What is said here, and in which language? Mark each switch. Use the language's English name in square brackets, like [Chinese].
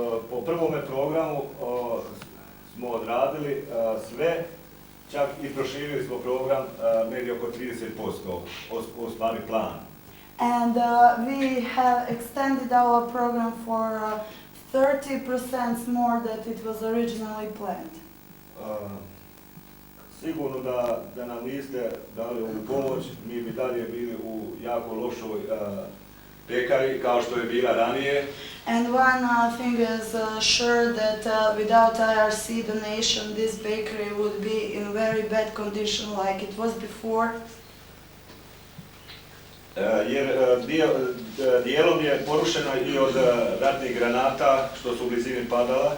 [Croatian] Po prvome programu smo odradili sve, čak i proširili smo program negdje oko 30%, ostvari plan. [English] And we have extended our program for 30% more than it was originally planned. [Croatian] Sigurno da nam niste dali ovu pomoć, mi bi dalje bili u jako lošoj pekari kao što je bila ranije. [English] And one thing is sure that without IRC donation, this bakery would be in very bad condition like it was before. [Croatian] Jer dijelom je porušena i od ratnih granata što su u blizini padala.